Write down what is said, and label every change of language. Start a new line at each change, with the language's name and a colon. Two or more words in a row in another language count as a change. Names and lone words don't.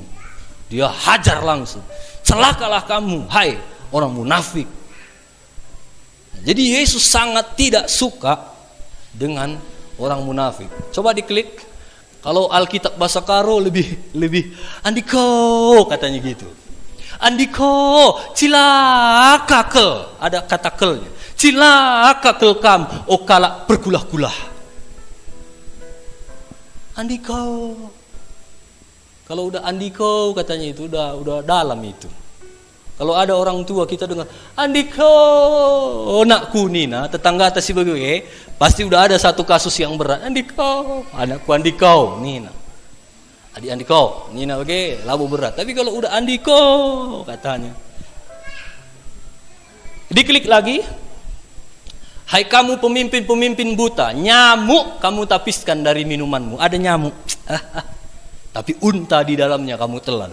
Indonesian: Dia hajar langsung. Celakalah kamu, hai orang munafik. Jadi Yesus sangat tidak suka dengan orang munafik. Coba diklik. Kalau Alkitab bahasa Karo lebih andiko katanya gitu. Andiko,
Batak Karo: cilaka kel.
Indonesian: Ada kata kelnya.
Batak Karo: Cilaka kel kam, okala bergulah-gulah.
Indonesian: Andiko. Kalau udah andiko katanya itu udah dalam itu. Kalau ada orang tua kita dengar
Batak Karo: andiko nakku Nina,
Indonesian: tetangga atas si begitu, pasti udah ada satu kasus yang berat.
Batak Karo: Andiko, anakku andiko Nina. Adik andiko Nina oke, labu berat.
Indonesian: Tapi kalau udah andiko katanya. Diklik lagi. Hai kamu pemimpin-pemimpin buta, nyamuk kamu tapiskan dari minumanmu. Ada nyamuk. Tapi unta di dalamnya kamu telan.